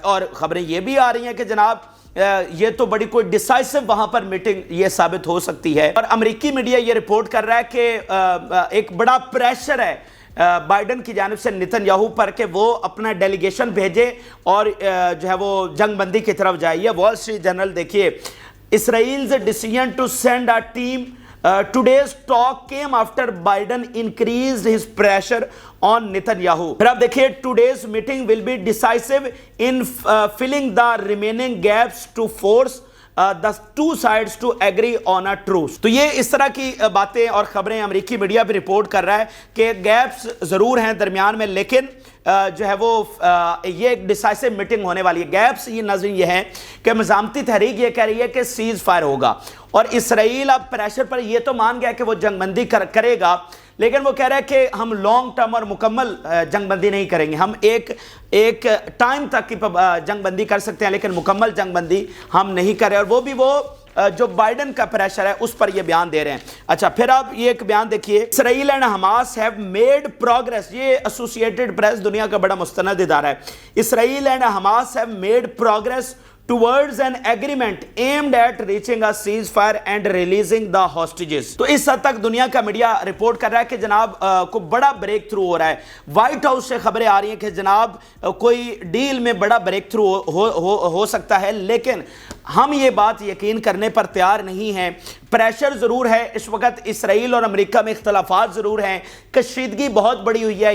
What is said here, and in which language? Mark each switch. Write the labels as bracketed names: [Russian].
[Urdu] اور خبریں یہ بھی آ رہی ہیں کہ جناب یہ تو بڑی کوئی ڈیسائسو وہاں پر میٹنگ یہ ثابت ہو سکتی ہے. اور امریکی میڈیا یہ رپورٹ کر رہا ہے کہ ایک بڑا پریشر ہے بائیڈن کی جانب سے نتن یاہو پر کہ وہ اپنا ڈیلیگیشن بھیجے اور جو ہے وہ جنگ بندی کی طرف جائے. یہ وال اسٹریٹ جرنل دیکھیے, [English] Israel's decision to send a team today's talk came after Biden increased his pressure on Netanyahu. [Urdu] پھر آپ دیکھیے, [English] today's meeting will be decisive in filling the remaining gaps to force the two sides to agree on a truce. [Urdu] تو یہ اس طرح کی باتیں اور خبریں امریکی میڈیا بھی رپورٹ کر رہا ہے کہ گیپس ضرور ہیں درمیان میں, لیکن جو ہے وہ یہ ایک ڈیسائسو میٹنگ ہونے والی ہے. گیپس یہ نظر یہ ہیں کہ مزاحمتی تحریک یہ کہہ رہی ہے کہ سیز فائر ہوگا, اور اسرائیل اب پریشر پر یہ تو مان گیا کہ وہ جنگ بندی کرے گا, لیکن وہ کہہ رہا ہے کہ ہم لانگ ٹرم اور مکمل جنگ بندی نہیں کریں گے, ہم ایک ٹائم تک کی جنگ بندی کر سکتے ہیں لیکن مکمل جنگ بندی ہم نہیں کر رہے. اور وہ بھی وہ جو بائیڈن کا پریشر ہے اس پر یہ بیان دے رہے ہیں. اچھا, پھر آپ یہ ایک بیان دیکھیے, [English] Israel and Hamas have made progress. [Urdu] یہ ایسوسیٹڈ پریس دنیا کا بڑا مستند ادارہ ہے. [English] Israel and Hamas have made progress towards an agreement aimed at reaching a ceasefire and releasing the hostages. [Urdu] تو اس حد تک دنیا کا میڈیا رپورٹ کر رہا ہے کہ جناب کو بڑا بریک تھرو ہو رہا ہے. وائٹ ہاؤس سے خبریں آ رہی ہیں کہ جناب کوئی ڈیل میں بڑا بریک تھرو ہو سکتا ہے, لیکن ہم یہ بات یقین کرنے پر تیار نہیں ہیں. پریشر ضرور ہے اس وقت, اسرائیل اور امریکہ میں اختلافات ضرور ہیں, کشیدگی بہت بڑی ہوئی ہے.